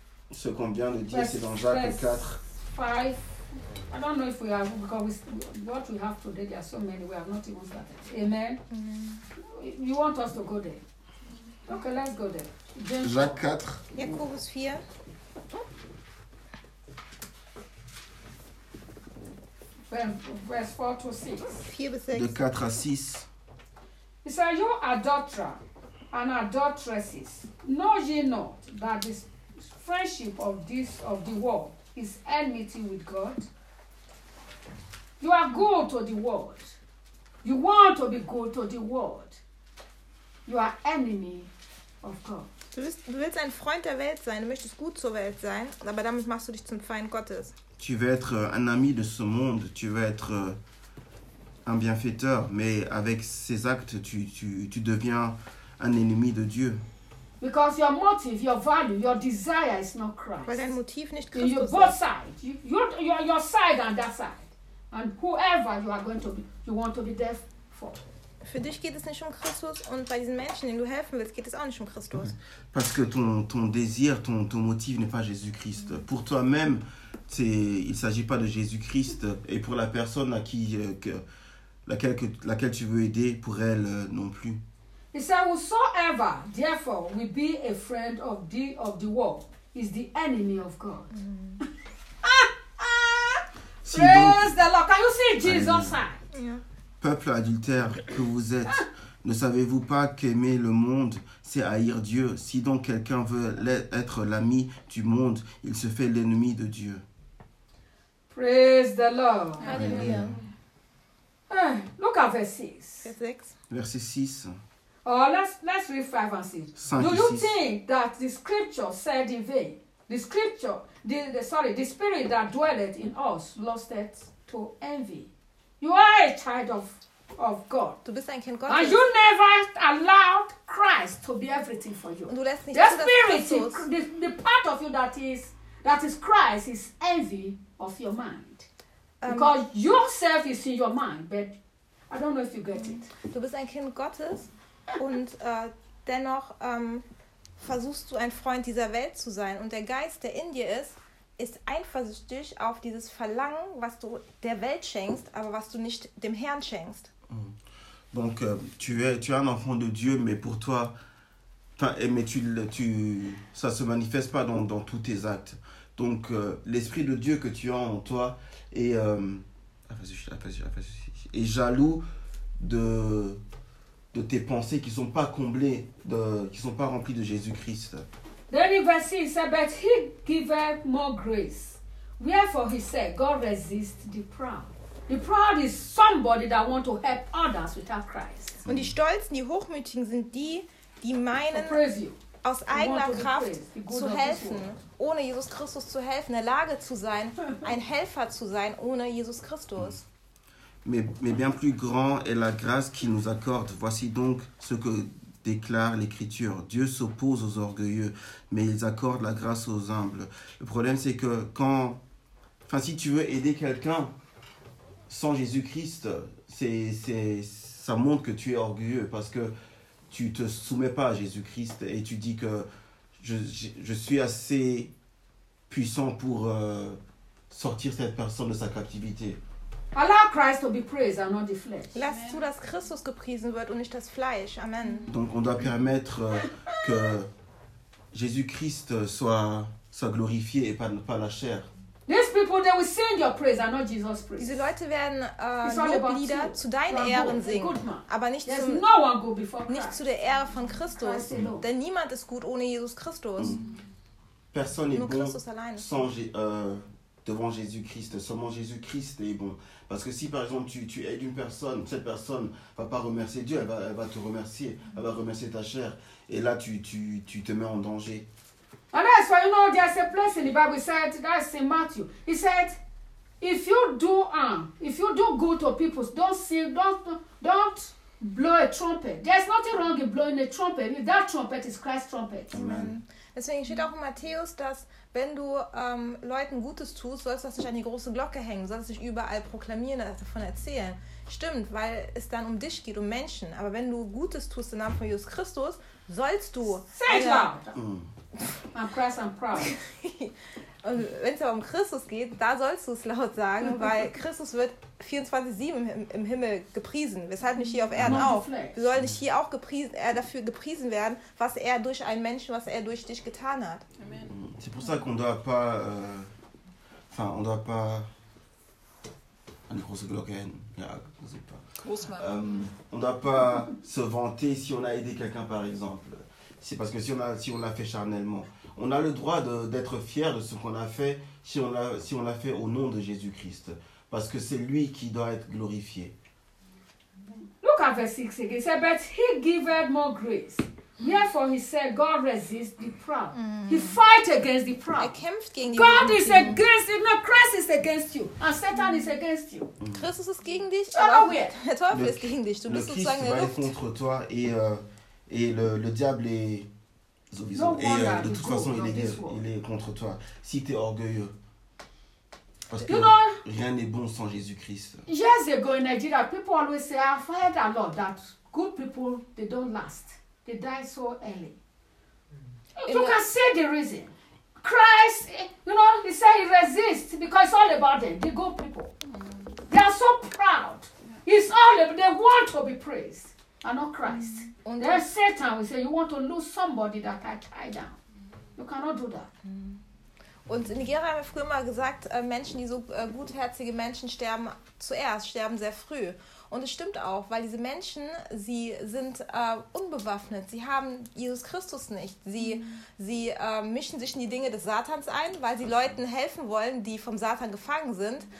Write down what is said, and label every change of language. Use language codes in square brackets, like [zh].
[fr] Ce qu'on vient de dire, c'est dans Jacques 4. 5. [en] I don't know if we have, because what we have today, there are so many, we have not even started. Amen. Mm-hmm. You want us to go there? Okay, let's go there. James Jacques 4. [fr] Jacques 4. [en] Verse 4 to 6. [fr] De 4 à 6. [en] He said, you adulterer and adulteresses, know ye not that the friendship of this of the world is enmity with God? You are good to the world. You want to be good to the world. You are enemy of God. [de] Du willst ein Freund der Welt sein, du möchtest gut zur Welt sein, aber damit machst du dich zum Feind Gottes. [fr] Tu veux être un ami de ce monde, tu veux être un bienfaiteur, mais avec ces actes, tu deviens un ennemi de Dieu. [en] Because your motive, your value, your desire is not Christ. [de] Weil dein Motiv nicht Christus ist. [en] You both side, your side and that side, and whoever you are going to be, you want to be there for. [de] Für dich geht es nicht Christus und bei diesen Menschen, denen du helfen willst, geht es auch nicht Christus. [fr] Parce que ton désir, ton motif n'est pas Jésus-Christ. Mm-hmm. Pour toi-même, il ne s'agit pas de Jésus-Christ. Et pour la personne à qui, laquelle tu veux aider, pour elle non plus. [en] He said, whosoever, therefore, will be a friend of the world, is the enemy of God. Mm-hmm. Ah, ah, praise donc, the Lord. Can you see Jesus' hand? Yeah. [fr] Peuple adultère que vous êtes, ne savez-vous pas qu'aimer le monde, c'est haïr Dieu? Si donc quelqu'un veut être l'ami du monde, il se fait l'ennemi de Dieu. [en] Praise the Lord. Hallelujah. Look at verse 6. [fr] Verset 6. [en] Oh, let's read 5 and 6. Do you think that the scripture said in vain? The spirit that dwelleth in us lusteth to envy. You are a child of God. [de] Du bist ein Kind Gottes. [en] And you never allowed Christ to be everything for you. [de] Und du lässt nicht the [en] part of you that is Christ is envy of your mind. Because yourself is in your mind, but I don't know if you get it. [de] Du bist ein Kind Gottes und dennoch versuchst du ein Freund dieser Welt zu sein und der Geist, der in dir ist, ist eifersüchtig auf dieses Verlangen, was du der Welt schenkst, aber was du nicht dem Herrn schenkst. [fr] Donc tu es un enfant de Dieu, mais pour toi, mais tu ça se manifeste pas dans tous tes actes. Donc l'esprit de Dieu que tu as en toi est est jaloux de tes pensées qui sont pas comblées, qui sont pas remplies de Jésus-Christ. [en] Then in verse 6, he said, but he giveth more grace. Wherefore he said, God resists the proud. The proud is somebody that wants to help others without Christ. [de] Und die Stolzen, die Hochmütigen sind die, die meinen, aus eigener Kraft zu helfen, ohne Jesus Christus zu helfen, in der Lage zu sein, ein Helfer zu sein, ohne Jesus Christus. [fr] Mais bien plus grand est la grâce qu'il nous accorde. Voici donc ce que déclare l'Écriture. Dieu s'oppose aux orgueilleux, mais il accorde la grâce aux humbles. Le problème, c'est que si tu veux aider quelqu'un sans Jésus-Christ, ça montre que tu es orgueilleux parce que tu ne te soumets pas à Jésus-Christ et tu dis que je suis assez puissant pour sortir cette personne de sa captivité. [en] Allow Christ to be praised and not the flesh. [de] Lass zu, dass Christus gepriesen wird und nicht das Fleisch. Amen. [fr] Donc on doit permettre que Jésus-Christ soit glorifié et pas la chair. [en] These people, they will sing your praise and not Jesus' praise. [de] Diese Leute werden Loblieder zu deinen Ehren singen, aber nicht zu der Ehre von Christus. Denn niemand ist gut ohne Jesus Christus. [fr] Personne n'est bon sans devant Jésus-Christ, seulement Jésus-Christ est bon. Parce que si par exemple tu aides une personne, cette personne va pas remercier Dieu, elle va te remercier, elle va remercier ta chair, et là tu te mets en danger. [en] And that's why you know there's a place in the Bible said that's in Matthew. He said, if you do good to people, don't blow a trumpet. There's nothing wrong in blowing a trumpet. If that trumpet is Christ's trumpet. Amen. [de] Deswegen steht auch in Matthäus, dass wenn du Leuten Gutes tust, sollst du das nicht an die große Glocke hängen, sollst du dich überall proklamieren, davon erzählen. Stimmt, weil es dann um dich geht, um Menschen. Aber wenn du Gutes tust im Namen von Jesus Christus, sollst du... [en] Say it loud! I'm Christ, I'm proud. [de] Und wenn es aber um Christus geht, da sollst du es laut sagen, weil Christus wird 24-7 im Himmel gepriesen. Weshalb nicht hier auf Erden auch? Wir sollen nicht hier auch dafür gepriesen werden, was er durch einen Menschen, was er durch dich getan hat. Amen. [fr] C'est pour ça qu'on doit pas, on doit pas [de] eine große Glocke hängen. Ja, groß machen. [fr] On doit pas se vanter si on a aidé quelqu'un par exemple. C'est parce que si on l'a fait charnellement. On a le droit d'être fier de ce qu'on a fait si on l'a fait au nom de Jésus-Christ. Parce que c'est lui qui doit être glorifié. [en] Look at verse 6 again. It says, but he giveth more grace. Therefore, he said, God resists the proud. He fights against the proud. [de] Er kämpft gegen die [en] God Menschen. Is against you. No, Christ is against you. And Satan is against you. [de] Christus ist gegen dich. Aber der Teufel ist gegen dich. Du bist sozusagen Christ in der Luft. [fr] Le Christ va être contre toi et le diable est... De toute façon, il est contre toi. Si tu es orgueilleux. Parce que rien n'est bon sans Jésus-Christ. [en] Years ago in Nigeria, people always say, I've heard a lot that good people, they don't last. They die so early. You can see the reason. Christ, he said he resists because it's all about them, the good people. They are so proud. It's all about, they want to be praised. And not Christ. Und there's Satan. We say you want to lose somebody that I tie down. You cannot do that. [de] Und in Nigeria haben wir früher mal gesagt, Menschen, die so gutherzige Menschen, sterben zuerst, sterben sehr früh. Und es stimmt auch, weil diese Menschen, sie sind unbewaffnet. Sie haben Jesus Christus nicht. Sie mischen sich in die Dinge des Satans ein, weil sie Leuten helfen wollen, die vom Satan gefangen sind.